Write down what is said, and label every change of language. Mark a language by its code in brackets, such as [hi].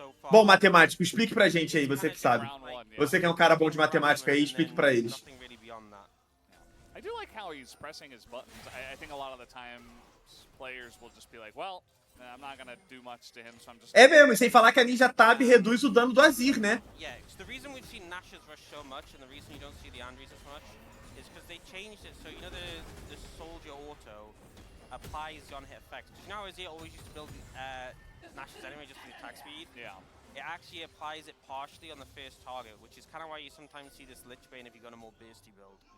[pt] Bom, matemático, explique pra gente aí, você que sabe. Você que é um cara bom de matemática aí, explique pra eles. [en] I do like how he's pressing his buttons. I think a lot of the time players will just be like, well, I'm not gonna do much to him, so I'm just... [pt] É mesmo, e sem falar que a Ninja Tab reduz o dano do Azir, né? [en] Yeah, the reason we've seen Nash's rush so much and the reason you don't see the Andres as much is because they changed it so you know the soldier auto applies the on-hit effect. Because you know Azir always used to build Nash's anyway just for the attack speed. Yeah. It actually applies it partially on the first target, which is kind of why you sometimes see this Lich Bane if you've got a more bursty build.